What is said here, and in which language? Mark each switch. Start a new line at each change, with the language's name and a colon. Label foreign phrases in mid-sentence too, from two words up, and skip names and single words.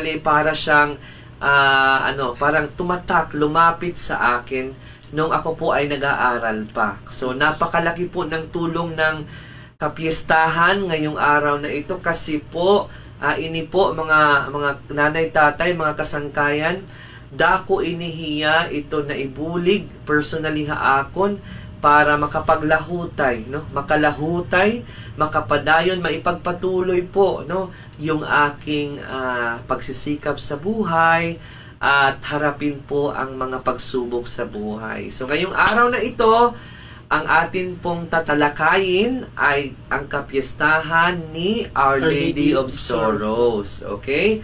Filipino: Personally, para siyang parang tumatak, lumapit sa akin nung ako po ay nag-aaral pa. So napakalaki po ng tulong ng kapiestahan ngayong araw na ito kasi po
Waray: ini po mga nanay, tatay, mga kasangkayan, dako inihiya ito na ibulig personally haakon para makapaglahutay,
Filipino: no?
Waray: Makalahutay, makapadayon,
Filipino: maipagpatuloy po, no, yung aking pagsisikap sa buhay at harapin po ang mga pagsubok sa buhay. So ngayong araw na ito, ang atin pong tatalakayin ay ang kapiestahan ni Our Lady of Sorrows. Okay?